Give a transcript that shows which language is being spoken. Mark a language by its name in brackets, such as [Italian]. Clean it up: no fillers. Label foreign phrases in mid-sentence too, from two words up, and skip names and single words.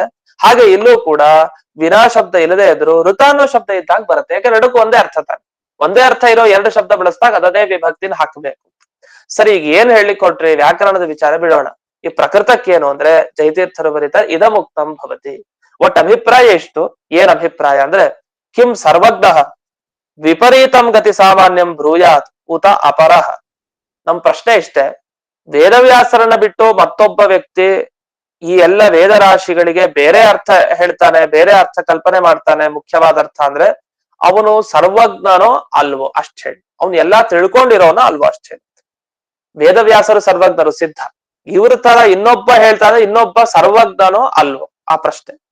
[Kannada] ಹಾಗೆ ಇಲ್ಲೂ ಕೂಡ ವಿನಾ ಶಬ್ದ ಇಲ್ಲದೆ ಇದ್ರು ಋತ ಅನ್ನೋ ಶಬ್ದ ಇದ್ದಾಗ ಬರುತ್ತೆ. ಯಾಕಂದ್ರೆ ಎರಡಕ್ಕೂ ಒಂದೇ ಅರ್ಥ ತಾನೆ. ಒಂದೇ ಅರ್ಥ ಇರೋ ಎರಡು ಶಬ್ದ ಬಳಸಿದಾಗ ಅದೇ ವಿಭಕ್ತಿನ ಹಾಕಬೇಕು. ಸರಿ, ಈಗ ಏನ್ ಹೇಳಿಕ್ ಕೊಟ್ರಿ, ವ್ಯಾಕರಣದ ವಿಚಾರ ಬಿಡೋಣ. ಈ ಪ್ರಕೃತಕ್ಕೇನು ಅಂದ್ರೆ ಜಯತೀರ್ಥರು ಬರೀತ [Sanskrit] ಇದಮುಕ್ತಂ ಭವತಿ. [Kannada] ಒಟ್ಟು ಅಭಿಪ್ರಾಯ ಎಷ್ಟು, ಏನ್ ಅಭಿಪ್ರಾಯ ಅಂದ್ರೆ [Sanskrit] ಕಿಂ ಸರ್ವಜ್ಞ ವಿಪರೀತಂ ಗತಿ ಸಾಮಾನ್ಯಂ ಬ್ರೂಯಾತ್ ಉತ ಅಪರಃ. [Kannada] ನಮ್ ಪ್ರಶ್ನೆ ಇಷ್ಟೇ, ವೇದವ್ಯಾಸರನ್ನ ಬಿಟ್ಟು ಮತ್ತೊಬ್ಬ ವ್ಯಕ್ತಿ ಈ ಎಲ್ಲ ವೇದ ರಾಶಿಗಳಿಗೆ ಬೇರೆ ಅರ್ಥ ಹೇಳ್ತಾನೆ, ಬೇರೆ ಅರ್ಥ ಕಲ್ಪನೆ ಮಾಡ್ತಾನೆ, ಮುಖ್ಯವಾದ ಅರ್ಥ ಅಂದ್ರೆ ಅವನು ಸರ್ವಜ್ಞನೋ ಅಲ್ವೋ ಅಷ್ಟ್ ಹೇಳಿ. ಅವನು ಎಲ್ಲಾ ತಿಳ್ಕೊಂಡಿರೋನೋ ಅಲ್ವೋ ಅಷ್ಟ್ ಹೇಳಿ. ವೇದವ್ಯಾಸರು ಸರ್ವಜ್ಞರು ಸಿದ್ಧ, ಇವ್ರ ತರ ಇನ್ನೊಬ್ಬ ಹೇಳ್ತಾನೆ, ಇನ್ನೊಬ್ಬ ಸರ್ವಜ್ಞನೋ ಅಲ್ವೋ ಆ ಪ್ರಶ್ನೆ.